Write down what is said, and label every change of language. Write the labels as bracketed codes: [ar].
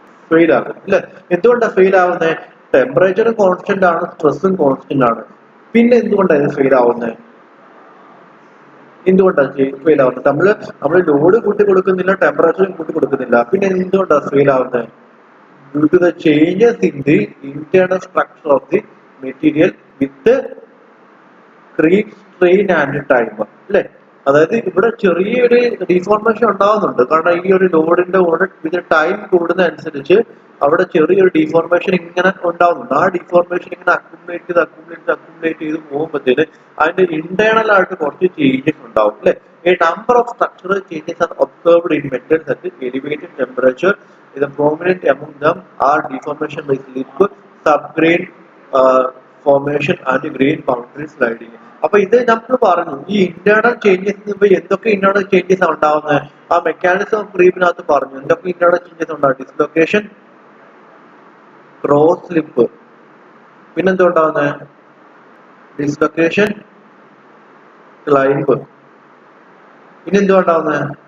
[ml] Fail ആകും അല്ലെ? എന്തുകൊണ്ടാണ് ഫെയിൽ ആവുന്നത്? ടെമ്പറേച്ചറും കോൺസ്റ്റന്റ് ആണ്, സ്ട്രെസ്സും കോൺസ്റ്റന്റ് ആണ്. പിന്നെ എന്തുകൊണ്ടാണ് ഇത് ഫെയിൽ ആവുന്നത്? എന്തുകൊണ്ടാണ് ഫെയിൽ ആവുന്നത്? നമ്മള് ലോഡ് കൂട്ടി കൊടുക്കുന്നില്ല, ടെമ്പറേച്ചറും കൂട്ടി കൊടുക്കുന്നില്ല. പിന്നെ എന്തുകൊണ്ടാണ് ഫെയിൽ ആവുന്നത്? [en] Due to the changes in the internal structure of the material with creep, strain and time അല്ലെ? [ml] അതായത് ഇവിടെ ചെറിയൊരു ഡിഫോർമേഷൻ ഉണ്ടാവുന്നുണ്ട്. കാരണം ഈ ഒരു ലോഡിന്റെ കൂടെ ഇത് ടൈം കൂടുന്ന അനുസരിച്ച് അവിടെ ചെറിയൊരു ഡിഫോർമേഷൻ ഇങ്ങനെ ഉണ്ടാവുന്നുണ്ട്. ആ ഡിഫോർമേഷൻ ഇങ്ങനെ അക്യുമുലേറ്റ് ചെയ്ത് പോകുമ്പോഴത്തേന് അതിന്റെ ഇന്റേണൽ ആയിട്ട് കുറച്ച് ചേഞ്ചസ് ഉണ്ടാവും അല്ലെ? [en] A number of structural changes are observed in metals at elevated temperature. The prominent among them are deformation by slip, subgrain formation and grain boundary sliding. [ml] അപ്പൊ ഇത് നമ്മൾ പറഞ്ഞു ഈ ഇന്റേണൽ ചേഞ്ചസ് എന്തൊക്കെ ഇന്റേണൽ ചേഞ്ചസ് ആണ് ഉണ്ടാവുന്നത്? ആ മെക്കാനിസം ഓഫ് ക്രീപ്പിനകത്ത് പറഞ്ഞു എന്തൊക്കെ ഇന്റേണൽ ചേഞ്ചസ് ഉണ്ടാവും? ഡിസ്ലൊക്കേഷൻ, ക്രോസ് സ്ലിപ്പ്, പിന്നെന്താ ഉണ്ടാവുന്നത്? ഡിസ്ലൊക്കേഷൻ, ക്ലൈംബ്, പിന്നെന്താ ഉണ്ടാവുന്നത്?